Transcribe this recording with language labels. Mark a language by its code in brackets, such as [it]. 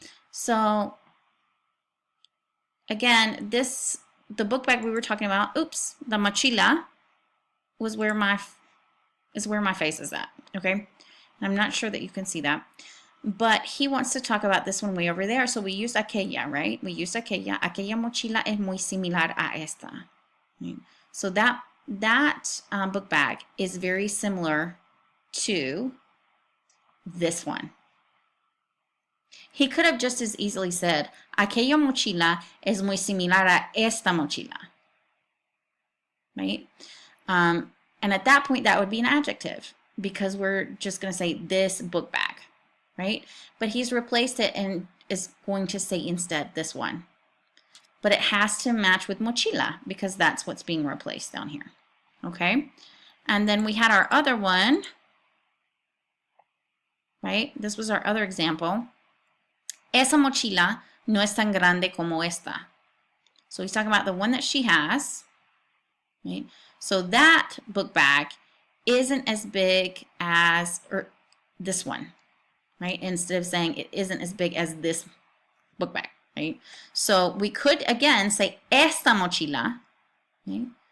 [en] So again, the book bag we were talking about, oops, the mochila is where my face is at, okay? I'm not sure that you can see that. But he wants to talk about this one way over there. So we use aquella, right? We use aquella. [es] Aquella mochila es muy similar a esta. [en] Right? So that book bag is very similar to this one. He could have just as easily said, aquella mochila es muy similar a esta mochila. Right? And at that point, that would be an adjective, because we're just going to say this book bag, right? But he's replaced it and is going to say instead this one. But it has to match with mochila because that's what's being replaced down here, okay? And then we had our other one, right? This was our other example. [es] Esa mochila no es tan grande como esta. [en] So he's talking about the one that she has, right? So that book bag isn't as big as this one, right? Instead of saying it isn't as big as this book bag, right? So we could again say esta mochila, right?